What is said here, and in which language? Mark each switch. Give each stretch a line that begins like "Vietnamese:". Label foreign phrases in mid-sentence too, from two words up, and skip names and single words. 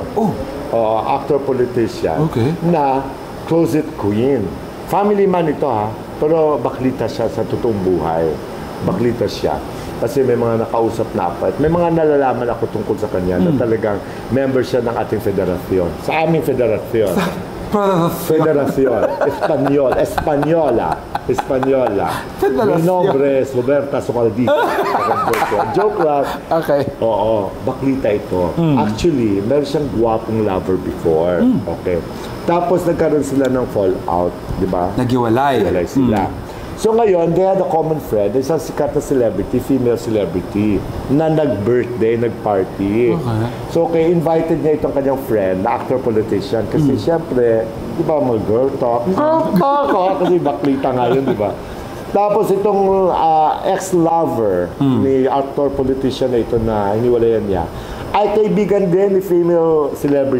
English: Actor-politician na closet queen.
Filipino: Family man ito ha, pero baklita siya sa totoong buhay. Baklita siya. Kasi may mga nakausap na ako at may mga nalalaman ako tungkol sa kanya na talagang member siya ng ating federasyon. Sa aming federasyon.
Spanish: Federación. Española. Mi nombre es Roberta Socaldito.
Filipino: Joke lang. Okay. Oo, baklita ito. Actually, meron siyang guwapong lover before. Okay. Tapos nagkaroon sila ng fallout, di ba? Naghiwalay. Naghiwalay sila. So ngayon,
English: they had a common friend,
Filipino: isang sikat na celebrity,
English: female celebrity,
Filipino: na nag-birthday, nag-party. Okay. So invited niya itong kanyang friend, na actor-politician, kasi siyempre, di ba, mga
English: girl talk,
Filipino: kasi baklita nga yun, di ba? Tapos itong ex-lover ni actor-politician na ito na hiniwalayan niya, ay kaibigan din ni female celebrity.